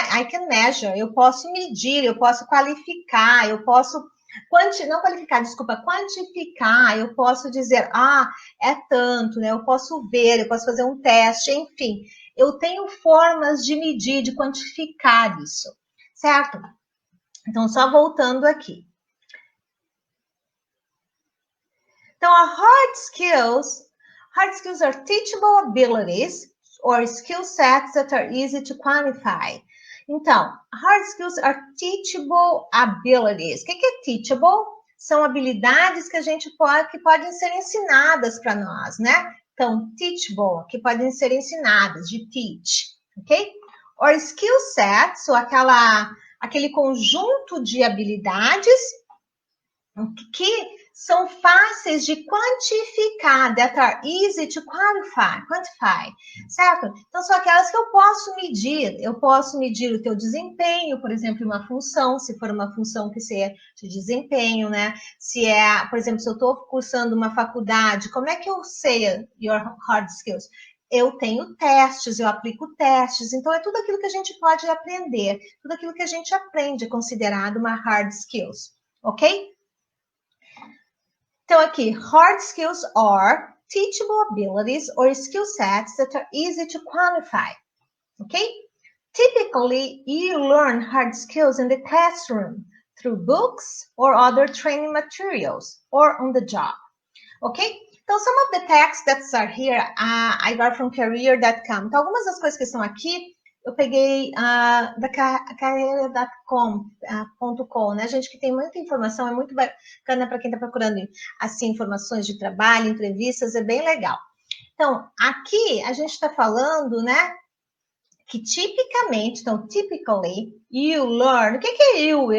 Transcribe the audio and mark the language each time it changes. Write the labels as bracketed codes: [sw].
[en] I can measure, [pt] eu posso medir, eu posso qualificar, eu posso não qualificar, desculpa, quantificar, eu posso dizer, é tanto, né? Eu posso ver, eu posso fazer um teste, enfim. Eu tenho formas de medir, de quantificar isso, certo? Então, só voltando aqui. [en] Então, hard skills are teachable abilities or skill sets that are easy to quantify. Então, hard skills are teachable abilities. [pt] O que é teachable? São habilidades que que podem ser ensinadas para nós, né? Então, teachable, que podem ser ensinadas, de teach, ok? [en] Or skill sets, [pt] ou aquele conjunto de habilidades que são fáceis de quantificar, [en] that are easy to quantify, [pt] certo? Então, são aquelas que eu posso medir o teu desempenho, por exemplo, em uma função, se for uma função que seja de desempenho, né? Se é, por exemplo, se eu estou cursando uma faculdade, como é que eu sei [en] your hard skills? [pt] Eu tenho testes, eu aplico testes, então é tudo aquilo que a gente pode aprender, tudo aquilo que a gente aprende é considerado uma hard skills, ok? [en] Então, aqui, hard skills are teachable abilities or skill sets that are easy to quantify. Okay? Typically, you learn hard skills in the classroom through books or other training materials or on the job. Okay? Então, some of the texts that are here, I got from career.com. [pt] Então, algumas das coisas que estão aqui, eu peguei da carreira.com, né, gente, que tem muita informação, é muito bacana para quem está procurando, assim, informações de trabalho, entrevistas, é bem legal. Então, aqui a gente está falando, né, que tipicamente, então, [en] typically, you learn, [pt] o que é you?